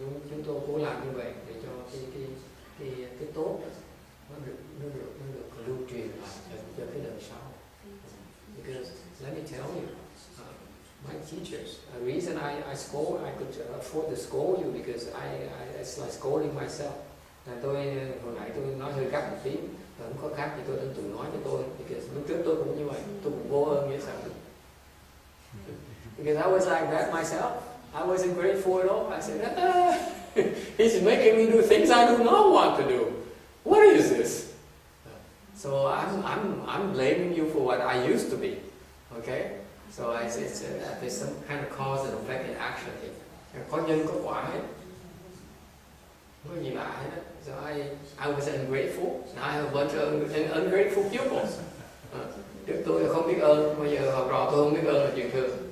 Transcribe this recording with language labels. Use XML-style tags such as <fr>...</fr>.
<vi>Chúng tôi cố làm như vậy để cho cái tốt nó được lưu truyền lại cho cái đời sau.</vi> <en>Because let me tell you, my teachers, the reason I could afford to scold you because it's like scolding myself.</en> <vi>Tôi hồi nãy tôi nói hơi gắt một tí, không có khác thì tôi nên tự nói cho tôi, because lúc trước tôi cũng như vậy, tôi cũng vô ơn nghĩa sao.</vi> <en>Because I was like that myself. I wasn't grateful at all. I said, he's making me do things I do not want to do. What is this? So I'm blaming you for what I used to be. Okay? So there's some kind of cause and effect in action here.</en> <vi>Có nhân có quả hết. Không có gì lạ hết.</vi> <en>So I was ungrateful. Now I have a bunch of ungrateful pupils.</en> <vi>Trước tôi không biết ơn, bây giờ học trò tôi không biết ơn là chuyện thường.</vi>